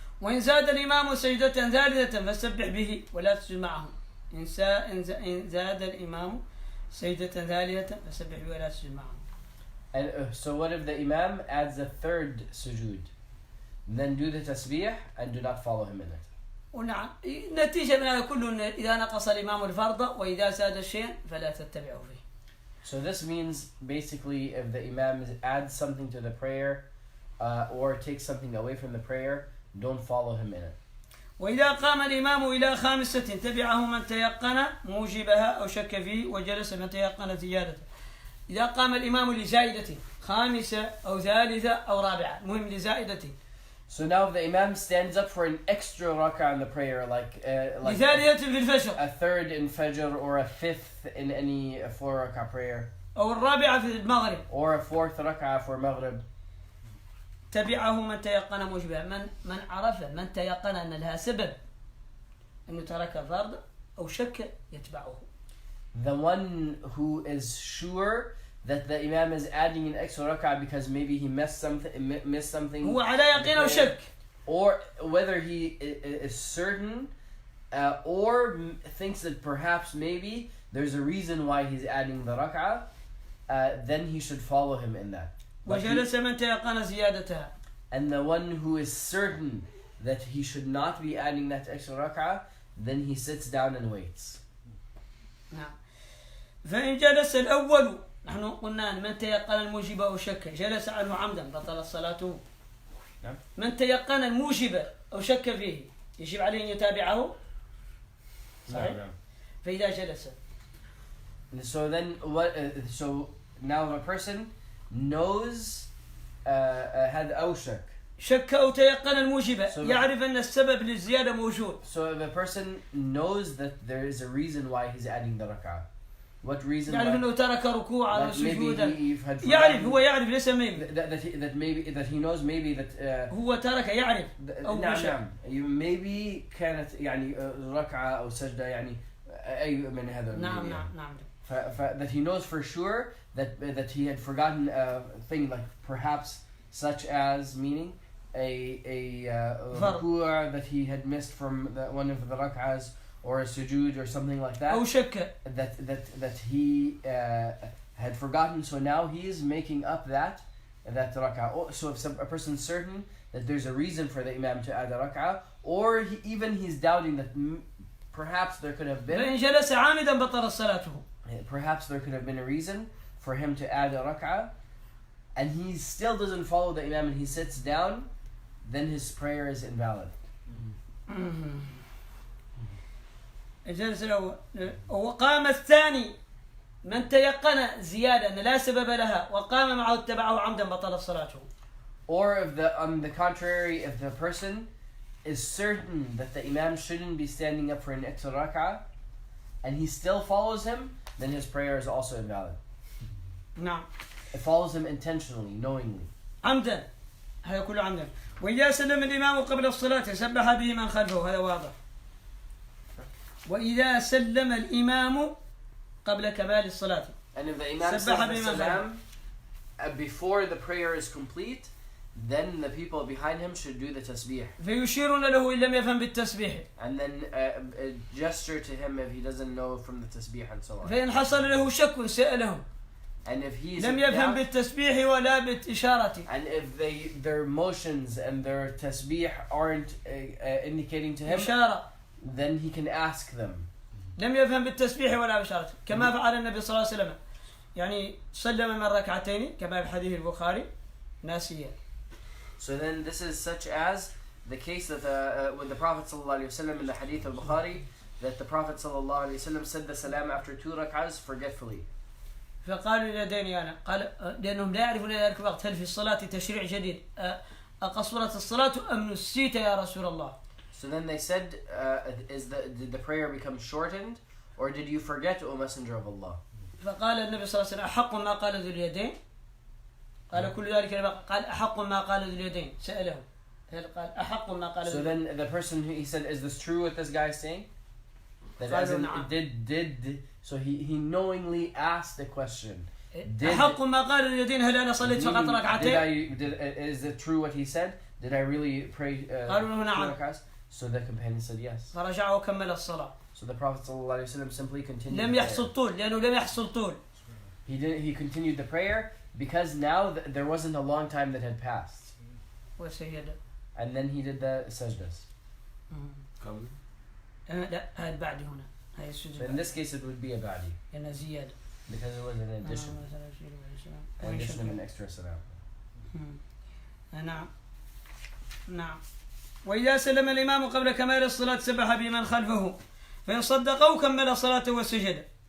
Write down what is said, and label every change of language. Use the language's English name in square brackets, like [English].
[Arabic] وإن زاد الإمام سجدة ثالثة فسبح به ولا تسجد معه. إن زاد الإمام سجدة ثالثة فسبح به ولا تسجد معه. [English] And so what if the imam adds a third sujood? Then do the tasbih and do not follow him in it. [Arabic] ونعم نتيجة من هذا كله إذا نقص الإمام الفرض وإذا زاد الشيء فلا تتبعه فيه. [English] So this means basically if the imam adds something to the prayer or takes something away from the prayer, don't follow him in it. [Arabic] وإذا قام الإمام إلى خامسة تبعه من تيقن موجبها أو شك فيه وجلس من تيقن زيادته. إذا قام الإمام لزائدة خامسة أو ثالثة أو رابعة مهم لزائدة. [English] So now if the imam stands up for an extra rak'ah in the prayer, like a third in Fajr or a fifth in any 4 rak'ah prayer, [Arabic] أو الرابعة في المغرب, [English] or a 4th rak'ah for Maghrib, [Arabic] تبعه من تيقن موجبها. من عرف من تيقن أن لها سبب أنه ترك فرض أو شك يتبعه. [English] The one who is sure that the imam is adding an extra rak'ah because maybe he missed something. [Arabic] هو على يقين أو شك. [English] Or whether he is certain or thinks that perhaps maybe there's a reason why he's adding the rak'ah, then he should follow him in that. [Arabic] وجلس من تيقن زيادتها. [English] And the one who is certain that he should not be adding that extra rak'ah, then he sits down and waits. [Arabic] نعم. فإن جلس الأول نحن قلنا من تيقن الموجب أو شك جلس عنه عمدا بطلت صلاته. نعم. من تيقن الموجب أو شك فيه يجب عليه أن يتابعه. صحيح. نعم. فإذا جلس. [English] So then what? So now a person knows had [Arabic] أو شك. شك أو تيقن الموجب يعرف أن السبب للزيادة موجود. [English] So if a person knows that there is a reason why he's adding the rak'ah. What reason? [Arabic] يعرف أنه ترك ركوعا أو سجودا. يعرف هو يعرف ليس [English] maybe. That he knows maybe that. [Arabic] هو ترك يعرف. أو نعم. [English] Maybe [Arabic] كانت يعني ركعة أو سجدة يعني أي من هذا. نعم. [English] That he knows for sure that he had forgotten a thing, like perhaps such as meaning a ruku' that he had missed from one of the rak'ahs, or a sujood or something like that. [Arabic] أو شك. [English] That he had forgotten, so now he is making up that rak'ah. So if a person's certain that there's a reason for the imam to add a rak'ah, or he's doubting that perhaps there could have been. [Arabic] فإن جلس عامدا بطلت صلاته. [English] Perhaps there could have been a reason for him to add a rak'ah, and he still doesn't follow the imam and he sits down, then his prayer is invalid. [Arabic] جلس الأول وقام الثاني من تيقن زيادة أن لا سبب لها وقام معه اتبعه عمدا بطلت صلاته. [English] Or if on the contrary, if the person is certain that the imam shouldn't be standing up for an extra rak'ah and he still follows him, then his prayer is also invalid. [Arabic] نعم. [English] It follows him intentionally, knowingly. [Arabic] عمدا. هذا كله عمدا. وإذا سلم الإمام قبل الصلاة سبح به من خلفه، هذا واضح. وإذا سلم الإمام قبل كمال الصلاة. [English] And if the imam says the salam before the prayer is complete, then the people behind him should do the tasbih. [Arabic] فيشيرون له إن لم يفهم بالتسبيح. [English] And then gesture to him if he doesn't know from the tasbih and so on. [Arabic] فإن حصل له شك سألهم. [English] And if he's [Arabic] لم يفهم بالتسبيح ولا بالإشارة. [English] And if their motions and their tasbih aren't indicating to him, [Arabic] إشارة. [English] then he can ask them. [Arabic] لم يفهم بالتسبيح ولا بإشارة، كما فعل النبي صلى الله عليه وسلم. يعني سلم من ركعتين كما في حديث البخاري ناسيا. [English] So then this is such as the case that with the Prophet ﷺ in the hadith of Bukhari, that the Prophet ﷺ said the salam after 2 rak'ahs forgetfully. [Arabic] فقالوا لديني أنا قال لأنهم لا يعرفون ذلك الوقت هل في الصلاة تشريع جديد أقصرت الصلاة أم نسيت يا رسول الله. [English] So then they said, did the prayer become shortened, or did you forget, O Messenger of Allah? [Arabic] فقال النبي صلى الله عليه وسلم أحق ما قال ذو اليدين. قال كل ذلك قال أحق ما قال ذو اليدين سأله. قال أحق ما قال. [English] So then the person he said, is this true what this guy is saying? That as in, did so he knowingly asked the question. [Arabic] أحق ما قال ذو اليدين هل أنا صليت فقط ركعتين؟ [English] Is it true what he said? Did I really pray? [Arabic] قالوا نعم. [English] So the companion said yes. [Arabic] فرجع وكمل الصلاة. [English] So the Prophet ﷺ simply continued. [Arabic] لم يحصل طول لأنه لم يحصل طول. [English] He continued the prayer because now there wasn't a long time that had passed. [Arabic] وسجد. [English] And then he did the sajdas. [Arabic] لا هذا بعد هنا. هاي السجود. [English] So in this case it would be a ba'di. [Arabic] لأنه زيادة. [English] Because it was an addition. An addition of an extra salam. [Arabic] نعم. نعم. وإذا سلم الإمام قبل كمال الصلاة سبح بمن خلفه فإن صدقوا كمل صلاته وسجد.